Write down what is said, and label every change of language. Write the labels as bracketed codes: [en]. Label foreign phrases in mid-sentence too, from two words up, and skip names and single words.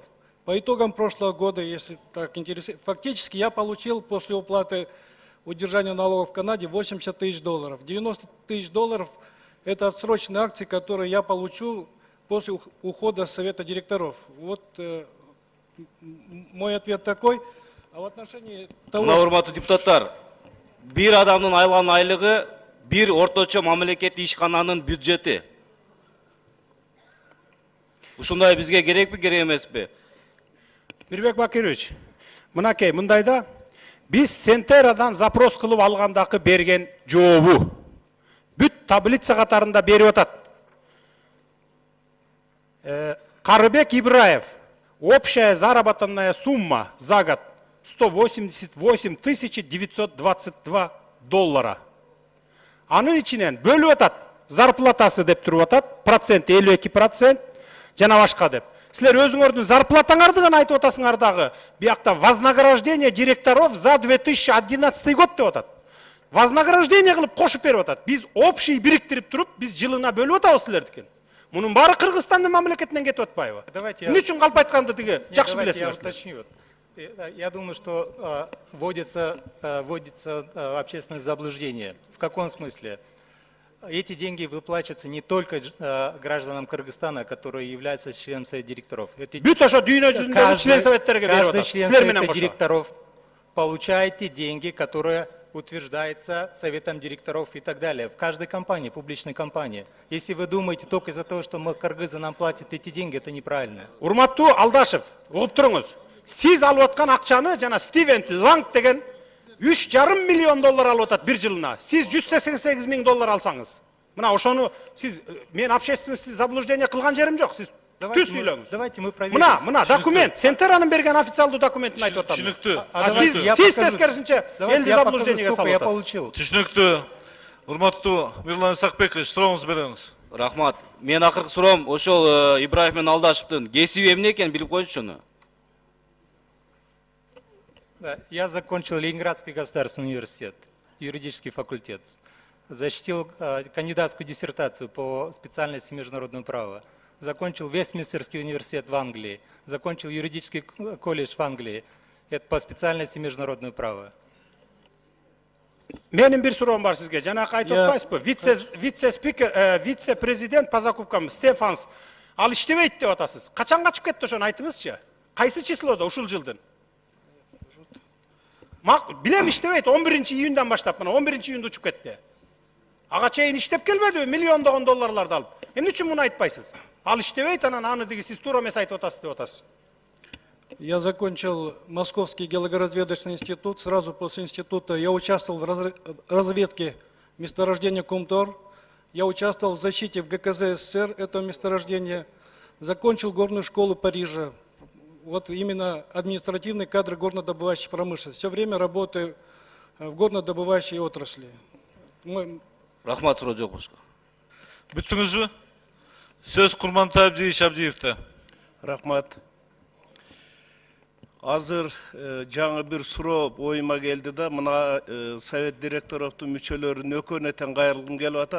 [ru] По итогам прошлого года, если так интересует, фактически я получил после уплаты удержания налогов в Канаде 80 тысяч долларов. 90 тысяч долларов – это отсроченные акции, которые я получу после ухода с Совета директоров. Вот мой ответ такой. А в отношении того, [ky] урматтуу депутаттар, бир адамдын алган айлыгы бир орточо мамлекеттик ишкананын бюджети. Ушундай бизге керекпи, керек эмеспи? Мирбек Бакирович, мынакей, мындайда, биз Сентерадан запрос кылып алгандагы берген жообу бүт таблица катарында берип атат. Карыбек Ибраев, [ru] общая заработная сумма за год 188 922 доллара. [ky] Анын ичинен бөлүп атат, зарплатасы деп туруп атат, процент 52%, жана башка деп. Силер өзүңөрдүн зарплатаңарды гана айтып атасыңар дагы. [ru] Биякта вознаграждение директоров за 2011 год [ky] деп атат. Вознаграждение кылып кошуп берип атат. Биз общий бириктирип туруп, биз жылына бөлүп атабыз силердикин. Мунун баары Кыргызстандын мамлекетинен кетип атпайбы? Эмне үчүн калп айтканды тиги жакшы билесиңер. [ru] Я думаю, что вводится общественное заблуждение. В каком смысле? Эти деньги выплачиваются не только гражданам Кыргызстана, которые являются членом Совета директоров. Каждый член Совета директоров получает те деньги, которые утверждаются Советом директоров и так далее. В каждой компании, публичной компании. Если вы думаете только из-за того, что мы кыргызы нам платят эти деньги, это неправильно. [ky] Урматтуу Алдашев, угуп туруңуз. Сиз алып аткан акчаны жана Стивен Ланг деген 3,5 миллион доллар алып атат бир жылына. Сиз 188 миң доллар алсаңыз. Мына ошону сиз мен [ru] общественности заблуждение [ky] кылган жерим жок. Сиз түз сүйлөңүз. [ru] Давайте мы проверим. [ky] Мына документ, Сентеранын берген официалдуу документин айтып атам. Түшүнүктүү. Сиз тескерисинче элди заблуждениеге салып атасыз. Түшүнүктүү. Урматтуу Мирлан Исакбекович, сурооңузду бериңиз. Рахмат. Мен акыркы суроом ошол Ибраев менен Алдашевдин кесиби эмне экенин билип коюңузчу уну. [ru] Я закончил Ленинградский государственный университет, юридический факультет. Защитил кандидатскую диссертацию по специальности международного права. Закончил Вестминстерский университет в Англии. Закончил юридический колледж в Англии. Это по специальности международного права. [ky] Менин бир суроом бар сизге. Жанакы айтып атпайсызбы? [ru] Вице-президент по закупкам [ky] Стефанс ал иштебейт деп атасыз. Качан качып кетти ошону айтыңызчы? Кайсы числода ушул жылдын? Билем иштебейт 11-июндан баштап мына 11-июнда учуп кетти. Ага чейин иштеп келбедиби? Миллиондогон долларларды алып. Эмне үчүн муну айтпайсыз? Ал иштебейт, анан аны деги сиз туура эмес айтып атасыз деп атасыз. [ru] Я закончил Московский геологоразведочный институт. Сразу после института я участвовал в разведке месторождения Кумтор. Я участвовал в защите в ГКЗ СССР этого месторождения. Закончил горную школу Парижа. Вот именно административные кадры горнодобывающей промышленности. Все время работаю в горнодобывающей отрасли. [ky] Рахмат, суроо жок башка. Бүттүңүзбү? Сөз Курмантай Абдиевич Абдиевте. Рахмат. Азыр жаңы бир суроо оюма келди да, мына [ru] совет директоровдун [ky] мүчөлөрүнүн өкөнөтөн кайрылгым келип атат.